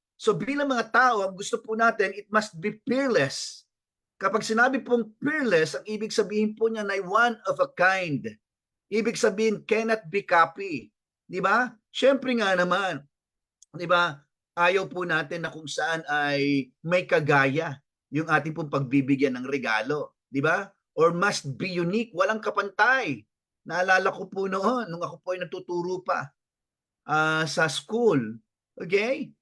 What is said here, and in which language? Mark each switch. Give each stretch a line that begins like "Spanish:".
Filipino: So bilang mga tao, ang gusto po natin,
English: it must be fearless.
Filipino: Kapag sinabi pong fearless, ang ibig sabihin po niya na
English: one of a kind.
Filipino: Ibig sabihin,
English: cannot be copy.
Filipino: Di ba? Siyempre nga naman, di ba, ayaw po natin na kung saan ay may kagaya yung ating pong pagbibigyan ng regalo. Di ba?
English: Or must be unique,
Filipino: walang kapantay. Naalala ko po noon, nung ako po ay natuturo pa sa school. Okay?